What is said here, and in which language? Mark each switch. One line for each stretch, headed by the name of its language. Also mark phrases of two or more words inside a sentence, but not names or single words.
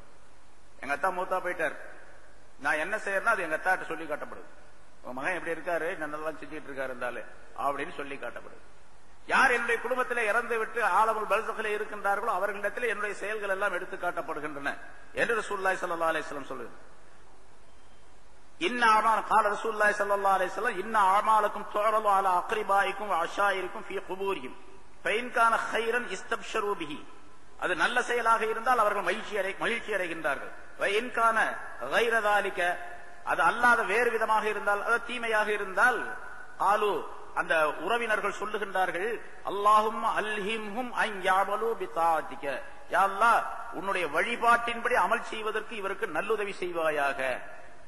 Tamil: எங்க அத்தா மூத்தா போயிட்டார், நான் என்ன செய்யறேன்னா அது எங்க அத்தாட்ட சொல்லி காட்டப்படுது, உங்க மகன் எப்படி இருக்காரு, நல்லதான் செஞ்சுட்டு இருக்காரு இருந்தாலே அப்படின்னு சொல்லி காட்டப்படுது. யார் என்னுடைய குடும்பத்திலே இறந்து விட்டு
Arabic: عالم البرزخ
Tamil: இருக்கின்றார்களோ அவர்களிடத்தில் என்னுடைய செயல்கள் எல்லாம் எடுத்து காட்டப்படுகின்றன என்று
Arabic: رسول الله صلى الله عليه وسلم
Tamil: சொல்லுகிறார்.
Arabic: إن أعمال قال رسول الله صلى الله عليه وسلم ان اعمالكم تعرض على اقربائكم وعشائركم في قبورهم فان كان خيرا استبشروا به.
Tamil: அது நல்ல செயலாக இருந்தால் அவர்கள் மகிழ்ச்சி அடைகின்றார்கள்.
Arabic: وان كان غير ذلك,
Tamil: அது அல்லாத வேறு விதமாக இருந்தால், அது தீமையாக இருந்தால், قالوا, அந்த உறவினர்கள் சொல்லுகின்றார்கள்,
Arabic: اللهم ألهمهم أن يعملوا بطاعتك, يا الله
Tamil: உன்னுடைய வழிபாட்டின்படி அமல் செய்வதற்கு இவருக்கு நல்லுதவி செய்வாயாக.